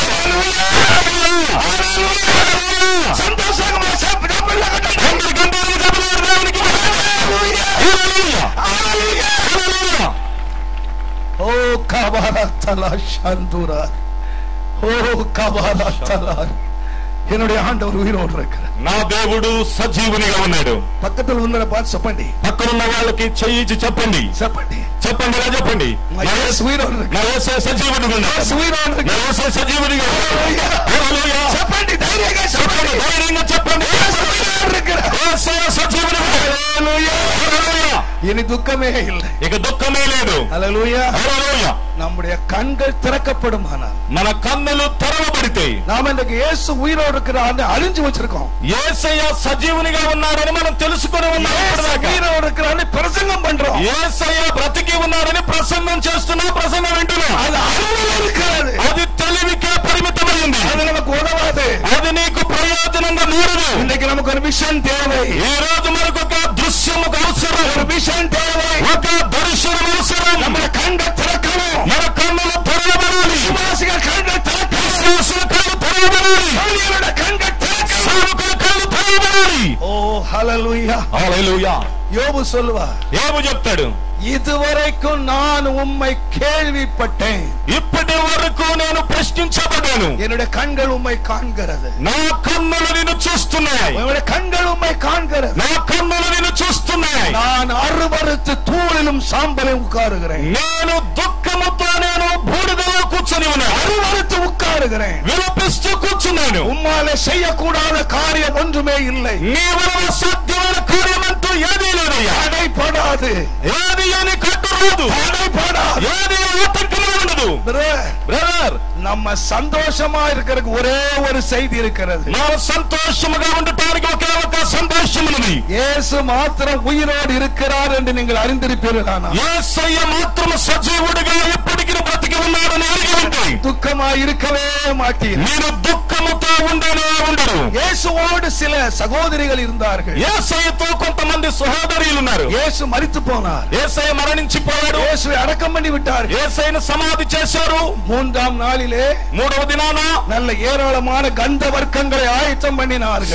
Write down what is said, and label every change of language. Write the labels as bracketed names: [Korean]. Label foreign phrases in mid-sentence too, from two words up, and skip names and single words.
[Tamil] సంతోషంగా ఓ కబారా తలా శాంతురా, ఓ కబారా తలా. என்னுடைய ஆண்டவர் உயிரோடு இருக்கிறார். [Telugu] నా దేవుడు సజీవునిగా ఉన్నాడు. పక్కన ఉన్న బాత్ చెప్పండి, పక్కనున్న వాళ్ళకి చెయ్యి చెప్పండి, చెప్పండి, చెప్పండి, ఇలా చెప్పండి. నా యేసు సజీవుడిగా ఉన్నాడు, నా యేసు సజీవుడిగా ఉన్నాడు. చెప్పండి, ధైర్యంగా చెప్పండి, ధైర్యంగా చెప్పండి. [Tamil] இனி துக்கமே இல்லை, [Telugu] ఇక దుఃఖమే లేదు. హల్లెలూయా. హల్లెలూయా. [Tamil] நம்முடைய கண்கள் திறக்கப்படுமானால், [Telugu] మన కన్నులు తెరవబడితే, [Tamil] நாம இன்றைக்கு இயேசு உயிரோடு இருக்கிறான்னு அறிஞ்சு வச்சிருக்கோம். [Telugu] యేసయ్య సజీవునిగా ఉన్నాడని మనం తెలుసుకొని ఉన్నాం. [Tamil] உயிரோடு இருக்கிறான்னு பிரசங்கம் பண்றோம். [Telugu] యేసయ్య బ్రతికి ఉన్నాడని ప్రసంగం చేస్తున్నా, ప్రసంగం వింటున్నాం. [Tamil] அது அறிவில் இருக்கிறது, [Telugu] అది తెలివికే పరిమితమైంది. [Tamil] அது நமக்கு உதவாது, [Telugu] అది నీకు ప్రయోజనంగా మారదు. [Tamil] இன்னைக்கு நமக்கு ஒரு விஷன் தேவை. [Telugu] ఈ రోజు మనకు ఒక దృశ్యము అవసరం, [Tamil] ஒரு விஷன் தேவை, [Telugu] ఒక దర్శనం అవసరం. [Tamil] நம்ம கண்கள் திறக்கணும், [Telugu] మన కన్నులు తెరవబడాలి. [Tamil] விசுவாசிகள் கண்கள் திறக்கணும், [Telugu] విశ్వాసుల కళ్ళు తెరవబడాలి, [Tamil] சூரியனோட கண்கள் திறக்கணும். [Telugu] సేవకుల కళ్ళు తెరవబడాలి. ఓ హల్లెలూయా. హల్లెలూయా. [Tamil] யோபு சொல்வார், [Telugu] యోబు చెప్తాడు, [Tamil] இதுவரைக்கும் நான் உம்மை கேள்விப்பட்டேன், [Telugu] ఇప్పటి వరకు నేను ప్రశ్నించబడ్డాను, [Tamil] என்னுடைய கண்கள் உம்மை காண்கிறது, [Telugu] నా కన్నులు నిన్ను చూస్తున్నాయి, [Tamil] என்னுடைய கண்கள் உம்மை காண்கிறது, [Telugu] నా కన్నులు నిన్ను చూస్తున్నాయి. [Tamil] நான் அருவருத்து தூளிலும் சாம்பலும் உட்காருகிறேன், [Telugu] నేను దుఃఖముతో నేను బూడిదలో కూర్చొని ఉన్నాను, [Tamil] அருவருத்து உட்காருகிறேன், [Telugu] విలపిస్తూ కూర్చున్నాను. [Tamil] உம்மாலே செய்யக்கூடாத காரியம் ஒன்றுமே இல்லை, [Telugu] నీ వలన సాధ్యమైన కార్యమంటూ ఏదీ లేదయ్యా. [Tamil] தடைப்படாது, [Telugu] ఏది అని కట్టురాదు, [Tamil] தடைப்படாது. [Telugu] ఏది ఆటంకమే ఉండదు. బ్రదర్, [Tamil] நம்ம சந்தோஷமா இருக்கிறதுக்கு ஒரே ஒரு செய்தி இருக்கிறது. [Telugu] మనం సంతోషముగా ఉండటానికి ఒకే ఒక సంతోషం ఉన్నది. [Tamil] இயேசு மாத்திரம் உயிரோடு இருக்கிறார் என்று நீங்கள் அறிந்திருப்பீர்களானால், [Telugu] యేసయ్య మాత్రము సజీవుడిగా ఎప్పటికీ బ్రతికి ఉన్నాడని ఎరిగి ఉంటే [Tamil] துக்கமா இருக்கவே மாட்டீர்கள். [Telugu] మీరు దుఃఖముతో ఉండనే ఉండరు. [Tamil] இயேசுவோடு சில சகோதரிகள் இருந்தார்கள். [Telugu] యేసయ్యతో కొంతమంది సహోదరులు ఉన్నారు. [Tamil] இயேசு மரித்து போனார், [Telugu] యేసయ్య మరణించిపోయాడు, [Tamil] இயேசுவை అடக்கம் பண்ணி விட்டார்கள். [Telugu] యేసయ్యను సమాధి చేశారు. [Tamil] 3ஆம் நாளிலே [Telugu] 3వ దినాన [Tamil] நல்ல ஏராளமான கந்த வர்க்கங்களை ஆயத்தம் பண்ணினார்கள்.